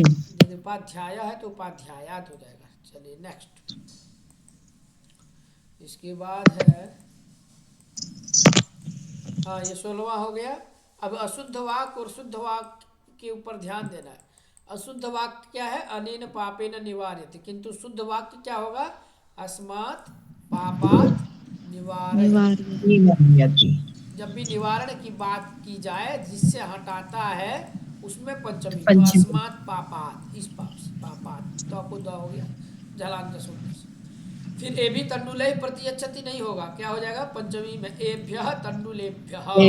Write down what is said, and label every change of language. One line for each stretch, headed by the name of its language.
Hindi: यदि उपाध्याय है तो उपाध्यायात हो जाएगा। चलिए नेक्स्ट, इसके बाद है, हाँ ये 16वां हो गया। अब अशुद्ध वाक्य और शुद्ध वाक्य के ऊपर ध्यान देना है। अशुद्ध वाक्य क्या है?
Sanskrit: अनेन पापेन निवार्यते।
Hindi: किंतु शुद्ध वाक्य क्या होगा?
Sanskrit: अस्मात् पापात् निवारयति।
Hindi: जब भी निवारण की बात की जाए, जिससे हटाता है, उसमें पंचमी। तो अस्मात् पापात्, इस पाप से, पापात् तो आपको द हो गया जलांत सूत्र से। फिर ए भी तंडुले प्रतियच्छति नहीं होगा, क्या हो जाएगा? पंचमी में एभ्यः तंडुलेभ्यः।